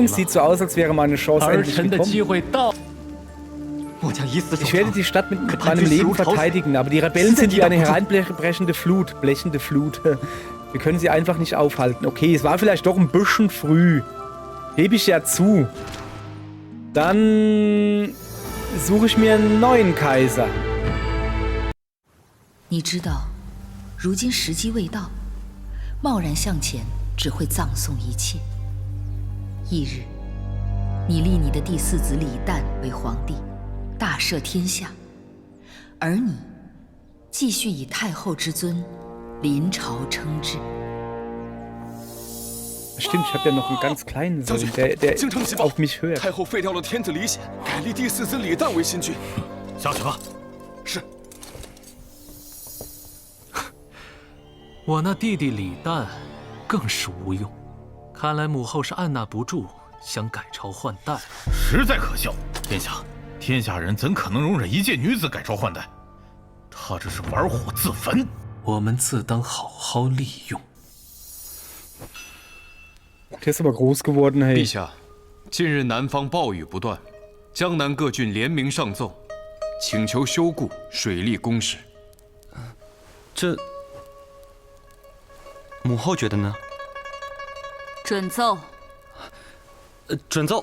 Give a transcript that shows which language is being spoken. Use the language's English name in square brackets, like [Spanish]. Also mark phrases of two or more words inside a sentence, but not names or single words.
[German] Sieht so aus, als wäre meine Chance endlich gekommen. Ich werde die Stadt mit meinem Leben verteidigen, aber die Rebellen sind wie eine hereinbrechende Flut. Blechende Flut. Wir können sie einfach nicht aufhalten. Okay, es war vielleicht doch ein bisschen früh. Hebe ich ja zu. Dann suche ich mir einen neuen Kaiser. [Chinese] 你知道，如今时机未到，贸然向前只会葬送一切。翌日，你立你的第4子李旦为皇帝，大赦天下，而你继续以太后之尊临朝称制。 [German] Stimmt, ich habe ja noch einen ganz kleinen Sohn, der auf mich hört. [Chinese] 太后废掉了天子李显，改立第4子李旦为新君。下去吧。是。我那弟弟李旦更是无用，看来母后是按捺不住，想改朝换代。实在可笑！天下人怎可能容忍一介女子改朝换代？她这是玩火自焚。我们自当好好利用。 [German] Der ist aber groß geworden, hey. [Chinese] 陛下，近日南方暴雨不断，江南各郡联名上奏，请求修固水利工事。这，母后觉得呢？准奏。准奏。